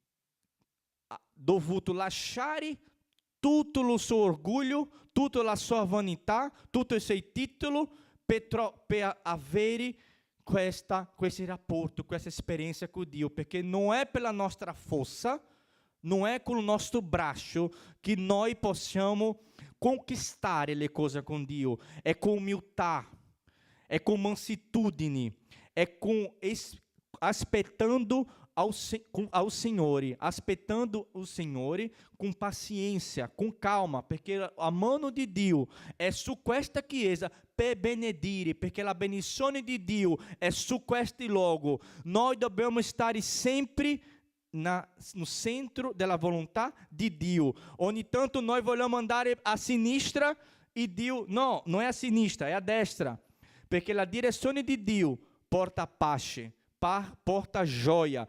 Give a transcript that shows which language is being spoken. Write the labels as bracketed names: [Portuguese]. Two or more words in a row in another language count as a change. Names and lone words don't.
[Italian] ha dovuto lasciare tutto il suo orgoglio, tutta la sua vanità, tutto il suo titolo per avere questo rapporto, questa esperienza con Dio, perché non è per la nostra forza, non è con il nostro braccio che noi possiamo conquistare le cose con Dio, è con umiltà, è con mansitudine, è con [Portuguese] aspettando ao Signore, aspettando o Signore com paciência, com calma, [Italian] perché a mano di Dio è su questa chiesa per benedire, perché la benedizione di Dio è su questo luogo. Noi dobbiamo stare sempre no centro della volontà di Dio. Ogni tanto noi vogliamo andare a sinistra e Dio, no, non è a sinistra, è a destra, perché la direzione di Dio porta pace, porta gioia.